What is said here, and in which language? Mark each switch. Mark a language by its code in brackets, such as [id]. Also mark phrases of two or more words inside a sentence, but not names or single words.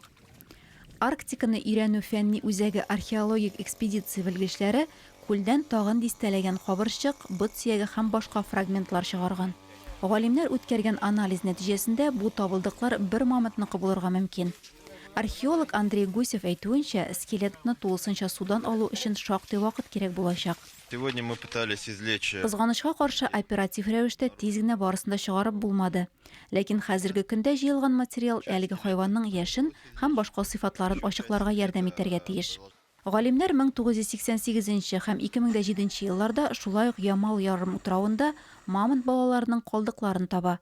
[tt] Арктиканы өйрәнү фәнни үзәге археологик экспедиция белгечләре күлдән тагын дистәләгән кабырчык, бот сөяге һәм башка фрагментлар чыгарган. Галимнәр үткәргән анализ нәтиҗәсендә бу табылдыклар бер мамонтныкы булырга мөмкин. Археолог Андрей Гусев әйтүенчә, скелетны тулысынча судан алу өчен шактый вакыт кирәк булачак. [ru] Сегодня мы пытались извлечь... [tt] Кызганычка каршы оператив рәвештә тиз генә барысында чыгарып булмады. Ләкин хәзерге көндә җыелган материал әлеге хайванның яшен һәм башка сыйфатларын ачыкларга ярдәм итәргә тиеш. Галимнәр 1988 һәм 2007 елларда шулай ук Ямал ярым утравында мамонт балаларының калдыкларын таба.